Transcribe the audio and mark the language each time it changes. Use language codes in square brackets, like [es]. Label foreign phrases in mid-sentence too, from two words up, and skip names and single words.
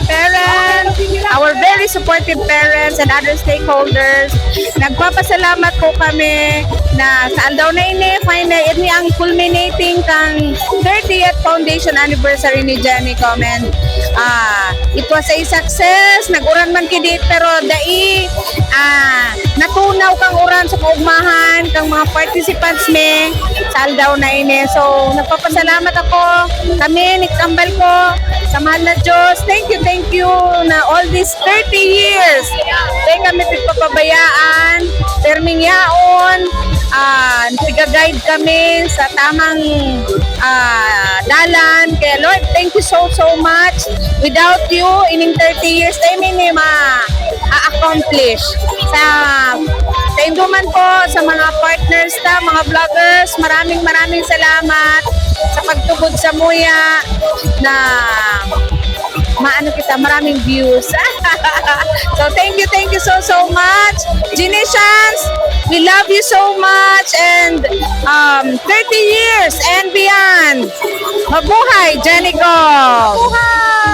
[en] parents, our very supportive parents and other stakeholders, [bik] nagpapasalamat po kami na sa aldaw na ini, finally, ini ang culminating kang [en] 30th foundation anniversary [bik] ni Genicom. [en] And it was a success, [bik] nag-uran man kidit, pero dai, natunaw kang uran sa kaugmahan, kang mga participants ni sa aldaw na ini. So, nagpapasalamat ako, kami, ni Kambal ko, sa mahal na Diyos. [en] Thank you na all these 30 years. [bik] Dahil kami pagpapabayaan, terming yaon, nag-guide kami sa tamang dalan. [en] Kaya Lord, thank you so much. Without you, ining 30 years, [bik] tayo may ma-accomplish. Sa induman po, sa mga partners ta, mga vloggers, [tl] maraming salamat [bik] sa pagtugod sa muya na maraming views. [en] So thank you so much. Genicians, we love you so much, and 30 years and beyond. [tl] Mabuhay, Genicom! Mabuhay!